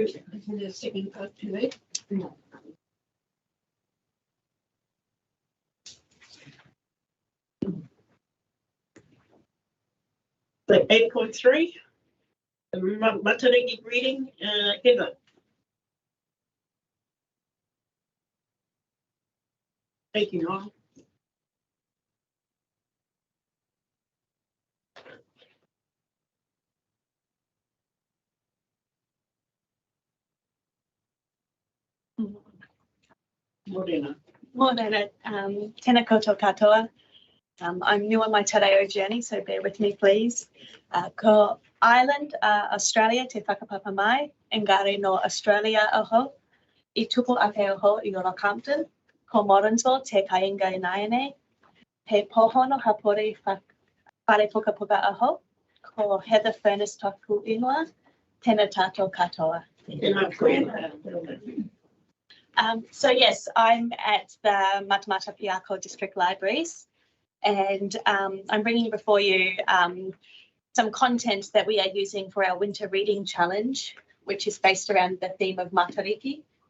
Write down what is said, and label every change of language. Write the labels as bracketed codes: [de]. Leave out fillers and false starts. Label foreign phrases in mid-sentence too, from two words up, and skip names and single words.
[en] And the second part to that. So 8.3, the Matariki reading, Heather. Thank you, Noel. Morena. [mi] Morena, tēnā koutou katoa. [en] I'm new on my [mi] te reo [en] journey, so bear with me, please. [mi] Ko Ireland, Australia, te whakapapa mai, engari no Australia aho, I tupu ake aho I Rockhampton, ko Morrinsville, te kainga I Naiane, he pohono hapori whare puka puka aho, ko Heather Furnace toku ingoa, tēnā tātou katoa. [en] So yes, I'm at the Matamata-Piako District Libraries, and I'm bringing before you some content that we are using for our winter reading challenge, which is based around the theme of Matariki.